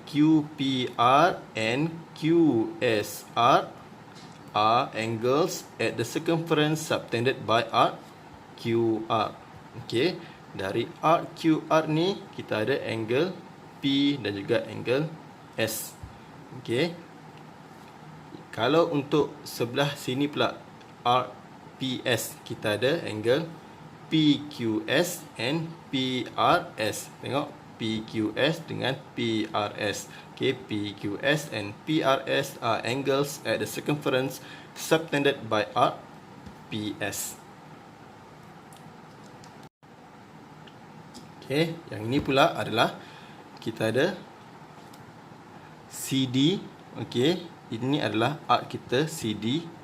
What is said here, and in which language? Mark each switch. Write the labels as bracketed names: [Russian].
[English] QPR and QSR are angles at the circumference subtended by arc QR. [Malay] Okey, dari arc QR ni kita ada angle P dan juga angle S. Okey, kalau untuk sebelah sini pula arc PS, kita ada angle PQS and PRS. Tengok, PQS dengan PRS. [English] Okay, PQS and PRS are angles at the circumference subtended by arc PS. [Malay] Okay, yang ini pula adalah kita ada CD. Okay, ini adalah arc kita CD.